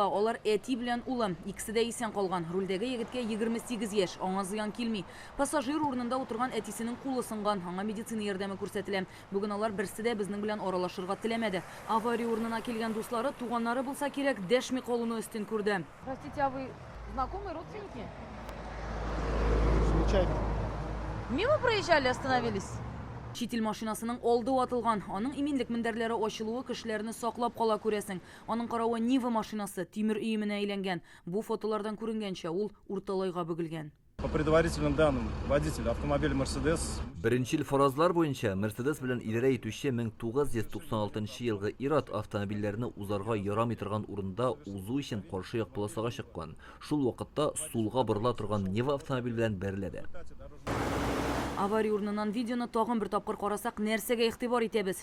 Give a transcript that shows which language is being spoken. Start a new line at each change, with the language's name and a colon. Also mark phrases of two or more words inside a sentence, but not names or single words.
Tatar: Алар әти белән улы. Икесе дә исән калган. Рульдәге егеткә 28 яшь, аңа зыян килми. Пассажир урынында утырган әтисенең кулы сынган. Аңа медицина ярдәме күрсәтелә. Бүген алар берсе дә безнең белән аралашырга теләмәде. Авария урынына килгән дуслары, туганнары булса кирәк, дәшми калуны өстен күрде.
Russian: Простите, а вы знакомые родственники? Случайно. Мимо проезжали, остановились?
Tatar: Читил машинасының алды ватылган. Аның иминлек мендәрләре ачылуы кешеләрне саклап кала күрәсең. Аның каравы Нива машинасы тимер өеменә әйләнгән. Бу фотолардан күренгәнчә, ул урталайга бөгелгән.
Russian: По предварительным данным, водитель автомобиля Mercedes.
Tatar: Беренчел фаразлар буенча Mercedes белән идарә итүче 1996 елгы ир-ат автомобильләрне узарга ярамый торган урында узу өчен каршы як полосага чыккан. Шул вакытта сулга борыла торган Нива автомобиль белән бәреләде. Авария урынынан видеоны тагын бер тапкыр карасак, нәрсәгә игътибар итәбез?